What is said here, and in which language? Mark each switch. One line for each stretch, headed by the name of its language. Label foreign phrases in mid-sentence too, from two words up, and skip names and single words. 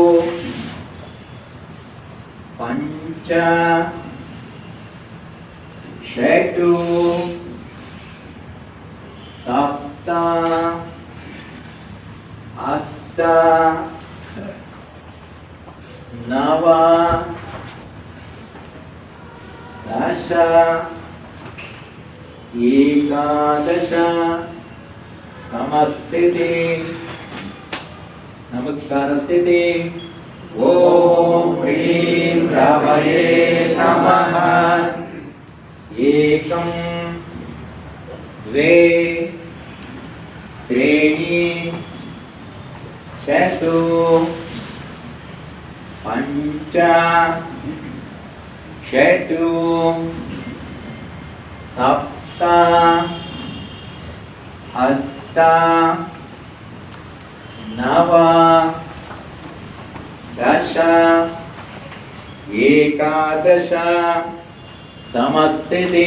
Sanskrit: ಪಂಚ ಷಟು ಸಪ್ತ ಅಷ್ಟ ನವ ದಶ ಏಕಾದಶ ಸಮಸ್ಥಿತಿ. ನಮಸ್ಕಾರ ಸ್ಥಿತಿ. ಓಂ ಹ್ರೀಂ ರವಯೇ ನಮಃ. ಏಕಂ ದ್ವೇ ತ್ರೀಣಿ ಚತು ಪಂಚ ಷಟು ಸಪ್ತ ಅಷ್ಟ ನವ ದಶ ಏಕಾದಶ ಸಮಸ್ಥಿತಿ.